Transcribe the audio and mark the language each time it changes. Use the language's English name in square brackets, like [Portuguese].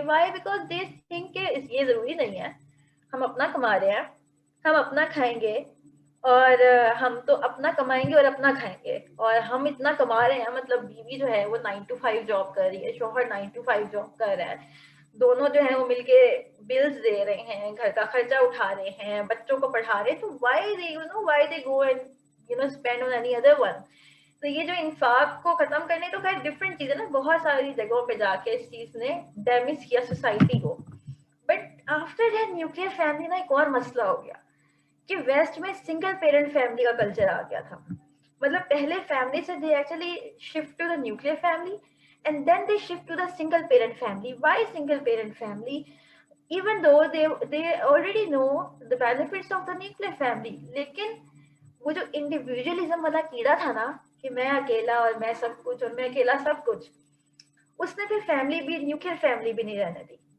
[English] Why? Because they think [Urdu] کہ یہ ضروری نہیں ہے، ہم اپنا کما رہے ہیں، ہم اپنا کھائیں گے، اور ہم تو اپنا کمائیں گے اور اپنا کھائیں گے. اور ہم اتنا کما رہے ہیں، مطلب بیوی جو ہے وہ 9 to 5 جاب کر رہی ہے، شوہر 9 to 5 جاب کر رہا ہے، دونوں جو ہیں وہ مل کے بلز دے رہے ہیں، گھر کا خرچہ اٹھا رہے ہیں، بچوں کو پڑھا رہے ہیں. [English] تو why they go and spend on any other one. [Urdu] تو یہ جو انفاق کو ختم کرنے، تو خیر ڈفرینٹ چیز ہے نا، بہت ساری جگہوں پہ جا کے اس چیز نے ڈیمیج کیا سوسائٹی کو. [English] but after that [Urdu] nuclear family نا ایک اور مسئلہ ہو گیا کہ ویسٹ میں سنگل پیرنٹ فیملی کا کلچر آ گیا تھا. مطلب پہلے فیملی سے [English] They actually shift to the nuclear family and then they shift to the single parent family. Why single parent family? even though they already know the benefits of the nuclear family, [Urdu] لیکن وہ جو individualism والا کیڑا تھا نا کہ میں اکیلا اور میں سب کچھ اور میں اکیلا سب کچھ، اس نے پھر فیملی بھی، نیوکلیر فیملی بھی نہیں رہنے دی.